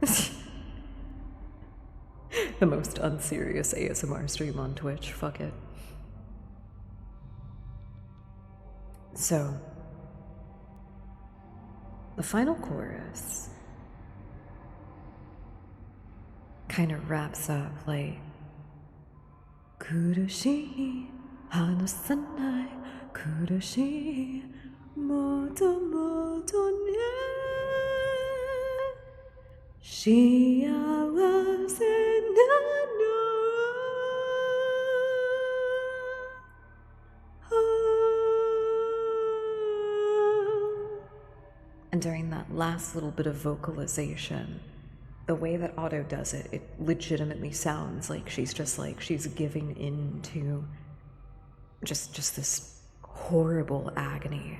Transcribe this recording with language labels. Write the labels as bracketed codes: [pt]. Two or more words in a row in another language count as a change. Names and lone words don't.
[en] The most unserious ASMR stream on Twitch, fuck it. So, the final chorus kind of wraps up like, [ja] 苦しい 離さない 苦しい もっと もっと ね 幸せなの. [en] And during that last little bit of vocalization, the way that Otto does it, it legitimately sounds like she's giving in to just this horrible agony.